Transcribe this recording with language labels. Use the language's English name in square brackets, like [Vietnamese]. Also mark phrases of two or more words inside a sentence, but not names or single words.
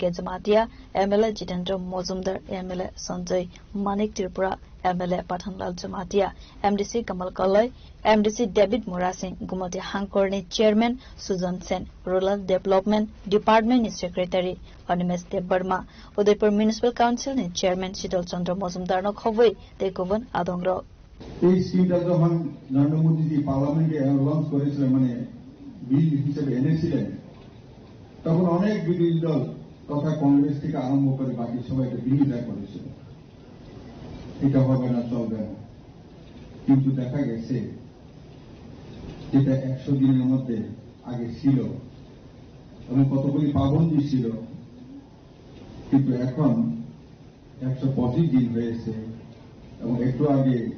[Kok Borok] Jamatia, MLA Jitendra Mozumdar, MLA Sanjay Manik Tripura, MLA Pathanlal Jamatia, MDC Kamal Kalai, MDC David Murasing, Gumati Hankorni Chairman, Susan Sen, Rural Development Department Secretary, Animes De Burma, Udaipur Municipal Council ni Chairman Shital Chandra Mozumdar no Khowai, Tekovan Adongro. [Bangla] এই স্কিমটা যখন নরেন্দ্র মোদীজি পার্লামেন্টে লঞ্চ করেছিলেন মানে বিল হিসেবে এনেছিলেন তখন অনেক বিরোধী দল তথা কংগ্রেস থেকে আরম্ভ করে বাকি সবাই এটা বিরোধিতা করেছিল এটা হবে না চলবে না কিন্তু দেখা গেছে যেটা 100 দিনের মধ্যে আগে ছিল এবং কতগুলি পাবন্দি ছিল কিন্তু এখন 125 দিন হয়েছে এবং একটু আগে